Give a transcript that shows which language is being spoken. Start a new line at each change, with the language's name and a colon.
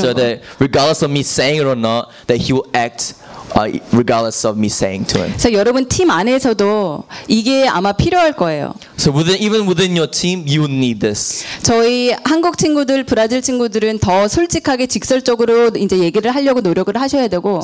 English: 거. So that regardless of me saying it or not, that he will act regardless of me saying to him.
Korean: 그래서 여러분 팀 안에서도 이게 아마 필요할 거예요.
English: So even within your team, you will need this.
Korean: 저희 한국 친구들, 브라질 친구들은 더 솔직하게 직설적으로 이제 얘기를 하려고 노력을 하셔야 되고.